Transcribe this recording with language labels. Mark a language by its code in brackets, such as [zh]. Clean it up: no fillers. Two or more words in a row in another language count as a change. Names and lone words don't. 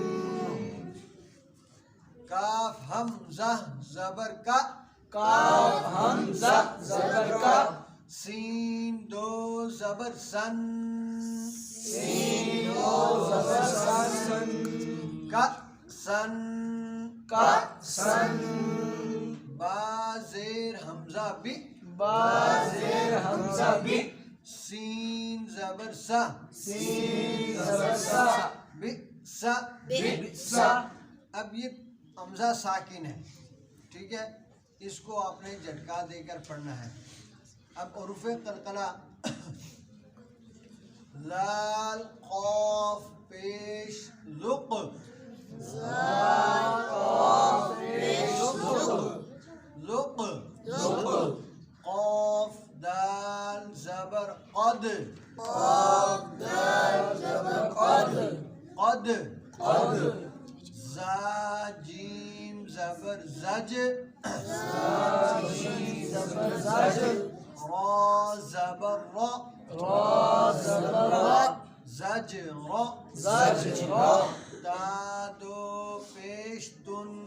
[ur] کاف حمزہ زبر کا کاف حمزہ زبر کا سین دو زبر سن سین دو زبر سن کا سن کا سن با زیر حمزہ بی با زیر حمزہ بی سین زبر سا سین زبر سا بی سا بئسا اب یہ حمزہ ساکن ہے، ٹھیک ہے، اس کو آپ نے جھٹکا دے کر پڑھنا ہے۔ اب حروف قلقلہ لال قاف پیش لق لق قاف دال زبر قد قاف دال زبر قد قد قد زا جیم زبر زج جیم زبر زج را زبر را را زبر را زج را زج را تا دو پیش تن